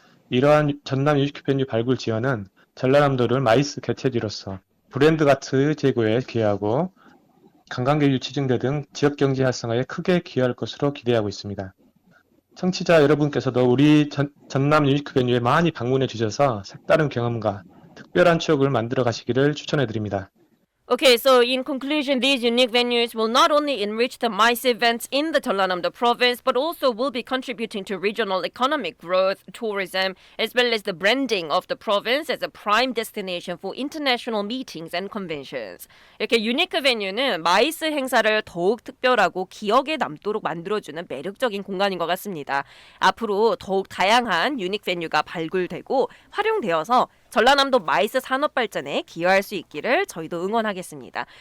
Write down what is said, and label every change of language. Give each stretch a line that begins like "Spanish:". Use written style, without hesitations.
Korean: 이러한 전남 유니크 베뉴 발굴 지원은 전라남도를 마이스 개최지로서 브랜드 가치 제고에 기여하고 관광객 유치 증대 등 지역 경제 활성화에 크게 기여할 것으로 기대하고 있습니다. 청취자 여러분께서도 우리 전남 유니크 베뉴에 많이 방문해 주셔서 색다른 경험과 특별한 추억을 만들어 가시기를 추천해 드립니다.
English: Okay, so in conclusion, these unique venues will not only enrich the MICE events in the Jeollanam-do province, but also will be contributing to regional economic growth, tourism, as well as the branding of the province as a prime destination for international meetings and conventions.
Korean: 이렇게 유니크 베뉴는 마이스 행사를 더욱 특별하고 기억에 남도록 만들어주는 매력적인 공간인 것 같습니다. 앞으로 더욱 다양한 유닉 베뉴가 발굴되고 활용되어서 전라남도 마이스 산업 발전에 기여할 수 있기를 저희도 응원하겠습니다.